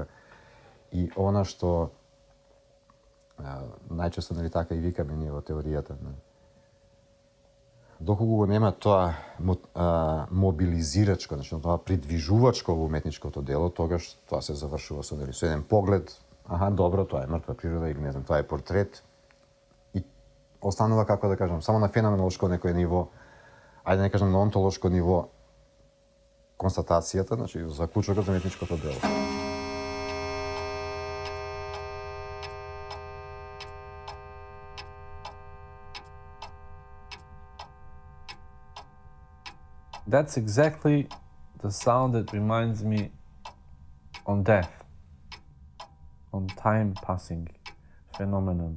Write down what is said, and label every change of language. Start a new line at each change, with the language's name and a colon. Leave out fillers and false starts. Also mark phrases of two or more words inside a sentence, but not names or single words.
Macedonian: И она што најчесто, нели, така и викаме ние во теоријата, доколку го нема тоа мобилизирачко, значи тоа придвижувачко во уметничкото дело, тогаш тоа се завршува со еден поглед, добро, тоа е мртва природа или не знам, тоа е портрет и останува, како да кажам, само на феноменолошко некој ниво, ајде да не кажам на онтолошко ниво, констатацијата, значи заклучокот за уметничкото дело.
English: That's exactly the sound that reminds me on death, on time passing phenomenon.